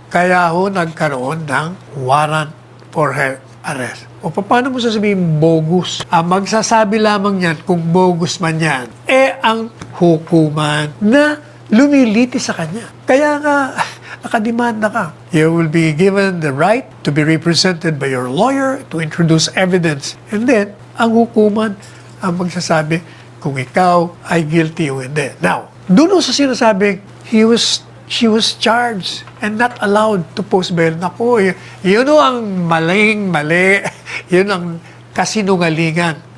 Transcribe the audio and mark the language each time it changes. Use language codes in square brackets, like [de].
[tl] Kaya ho, nagkaroon ng warrant for her arrest. O paano mo sasabihin bogus? Ang magsasabi lamang yan kung bogus man yan, ang hukuman na lumiliti sa kanya. Kaya nga, nakademanda ka. [en] You will be given the right to be represented by your lawyer to introduce evidence. [tl] And then, ang hukuman ang magsasabi kung ikaw ay guilty o hindi. [en] Now, [tl] doon sa sinasabing [en] she was charged and not allowed to post bail. [tl] Naku, yun ang mali. Yun ang kasinungalingan.